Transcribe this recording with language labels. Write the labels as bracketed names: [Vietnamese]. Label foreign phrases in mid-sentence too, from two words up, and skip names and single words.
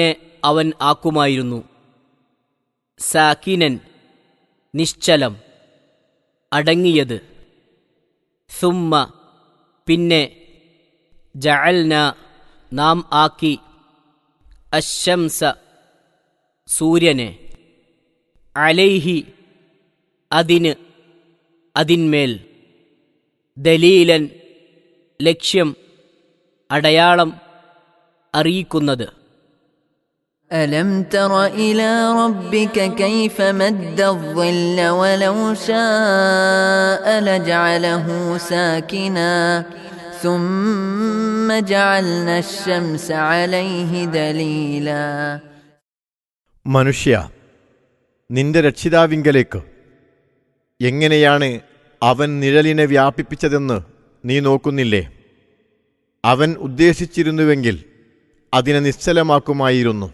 [Malayalam] അവൻ ആക്കുമായിരുന്നു, സാകിനൻ, നിശ്ചലം, അടങ്ങിയത്, സുമ്മ, പിന്നെ, ജഅൽന, നാം ആക്കി, അശ്ശംസ, സൂര്യനെ, അലൈഹി, അതിന്, അതിന്മേൽ, ദലീലൻ, ലക്ഷ്യം, അടയാളം, അറിയിക്കുന്നത്. [Arabic] ألم تر إلى ربك كيف مد الظل ولو شاء لجعله ساكنا ثم جعلنا الشمس عليه دليلا. [Malayalam] മനുഷ്യ, നിന്റെ രക്ഷിതാവിങ്കലേക്ക് എങ്ങനെയാണ് അവൻ നിഴലിനെ വ്യാപിപ്പിച്ചതെന്ന് നീ നോക്കുന്നില്ലേ? അവൻ ഉദ്ദേശിച്ചിരുന്നുവെങ്കിൽ അതിനെ നിശ്ചലമാക്കുമായിരുന്നു.